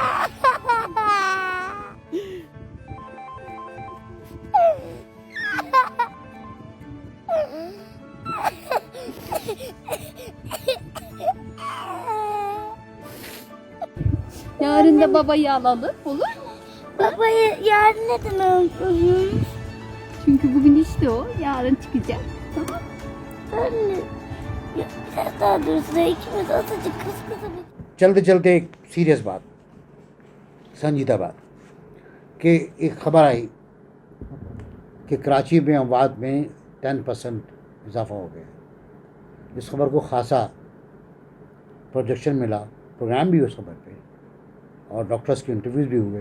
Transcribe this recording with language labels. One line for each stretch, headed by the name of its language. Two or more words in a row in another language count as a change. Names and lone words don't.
Turkish: Yarın da babayı alalım, olur mu? Babayı yarın neden alıyoruz? Çünkü bugün işte o, yarın çıkacak. Tamam. Anne, ya biraz daha dursa ikimiz azıcık kız kıza bir...
Urdu: چلتے چلتے ایک سیریس بات، سنجیدہ بات، کہ ایک خبر آئی کہ کراچی میں اموات میں 10% اضافہ ہو گیا. اس خبر کو خاصا پروجیکشن ملا، پروگرام بھی اس خبر پہ، اور ڈاکٹرز کے انٹرویوز بھی ہوئے.